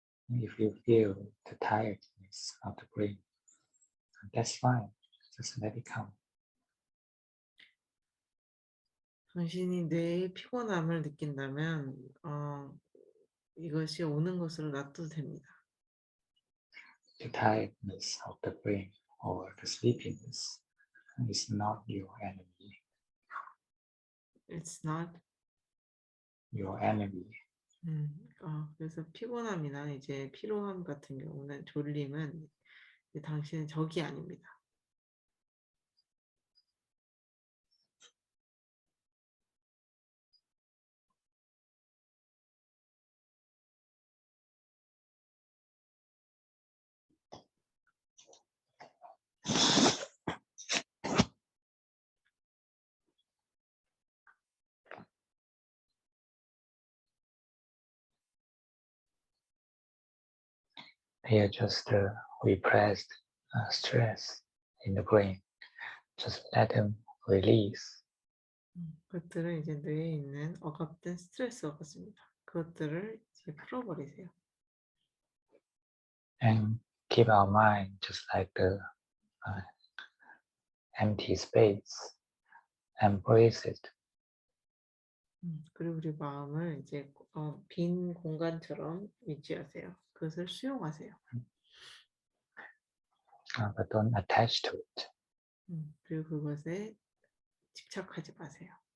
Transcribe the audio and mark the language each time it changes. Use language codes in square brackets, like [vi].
[en] If you feel the tiredness of the brain, that's fine. Just let it come. [ko] 당신이 뇌의 피곤함을 느낀다면 이것이 오는 것으로 놔둬도 됩니다. [en] The tiredness of the brain or the sleepiness is not your enemy. It's not. Your enemy. [ko] 그래서 피곤함이나 이제 피로함 같은 경우는 졸림은 당신의 적이 아닙니다. [en] They are just repressed stress in the brain. Just let them release. [ko] 그것들은 이제 뇌에 있는 억압된 스트레스와 같습니다. 그것들을 이제 풀어버리세요. [en] And keep our mind just like the empty space. Embrace it. [ko] 그리고 우리 마음을 이제 빈 공간처럼 유지하세요. 그것을 수용하세요. [en] But don't attach to it. [ko] 그리고 그것에 집착하지 마세요.